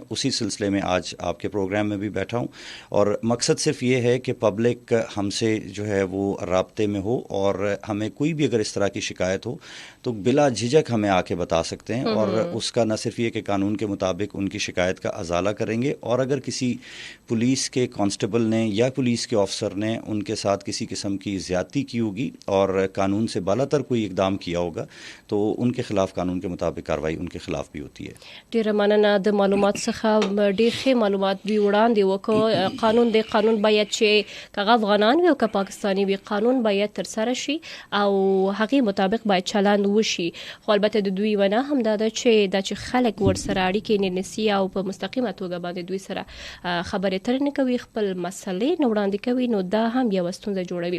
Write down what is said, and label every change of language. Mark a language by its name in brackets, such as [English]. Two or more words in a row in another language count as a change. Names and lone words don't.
[Urdu] اسی سلسلے میں آج آپ کے پروگرام میں بھی بیٹھا ہوں، اور مقصد صرف یہ ہے کہ پبلک ہم سے جو ہے وہ رابطے میں ہو، اور ہمیں کوئی بھی اگر اس طرح کی شکایت ہو تو بلا جھجک ہمیں آ کے بتا سکتے ہیں، اور اس کا نہ صرف یہ کہ قانون کے مطابق ان کی شکایت کا ازالہ کریں گے، اور اگر کسی پولیس کے کانسٹیبل نے یا پولیس کے آفسر نے ان کے ساتھ کسی قسم کی زیادتی کی ہوگی اور قانون سے بالاتر کوئی اقدام کیا ہوگا تو ان کے خلاف قانون کے مطابق کارروائی ان کے خلاف بھی ہوتی ہے. [Pashto] ډیره مننه د معلومات څخه. ډیر ښه معلومات دوی وړاندې وکړو. قانون دی، قانون باید چې که افغانان وي او که پاکستاني وي قانون باید ترسره شي او هغې مطابق باید چلند وشي. خو البته د دوی ونه هم دا ده چې خلک ورسره اړیکې نه نیسي او په مستقیمه توګه باندې دوی سره خبرې اترې نه کوي، خپل مسلې نه وړاندې کوي، نو دا هم یوه ستونزه جوړوي.